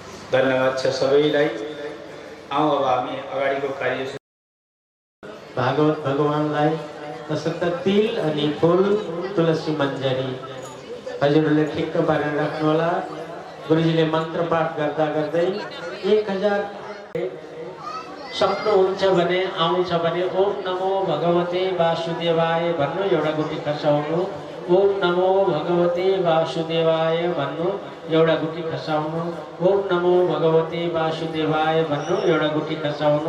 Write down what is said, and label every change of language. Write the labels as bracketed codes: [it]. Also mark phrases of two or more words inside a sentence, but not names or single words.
[ne] धन्यवाद छ सबैलाई। आउँ अब हामी अगाडिको कार्य भागवत भगवानलाई तसर्थ तिल अनि फुल तुलसी मञ्जरी हजुरहरूले ठिक्क पारेर राख्नुहोला। गुरुजीले मन्त्र पाठ गर्दा गर्दै 1000 सक्नुहुन्छ भने आउँछ भने [sa] ओम नमो भगवते वासुदेवाय [ne] भन्नु, एउटा गुटी खसाउनु। [sa] ओम नमो भगवते वासुदेवाय [ne] भन्नु, एउटा गुटी खसाउनु। [sa] ओम नमो भगवते वासुदेवाय [ne] भन्नु, एउटा गुटी खसाउनु।